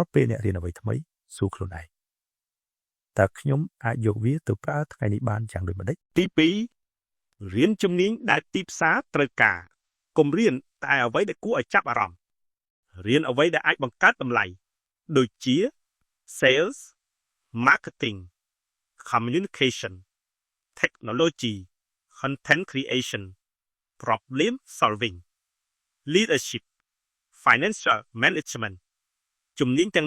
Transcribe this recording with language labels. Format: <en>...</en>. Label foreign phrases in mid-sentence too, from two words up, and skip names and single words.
<km>ពេលអ្នករៀនអ្វីថ្មីសួរខ្លួនឯងតើខ្ញុំអាចយកវាទៅប្រើថ្ងៃនេះបានយ៉ាងដូចម្តេចទី2រៀនជំនាញដែលទីផ្សារត្រូវការកុំរៀនតែអ្វីដែលគួរ ឲ្យចាប់អារម្មណ៍រៀនអ្វីដែលអាចបង្កើតតម្លៃដូចជា</km> <en>sales marketing communication technology content creation problem solving leadership financial management</en> <km>ជំនាញទាំង</km>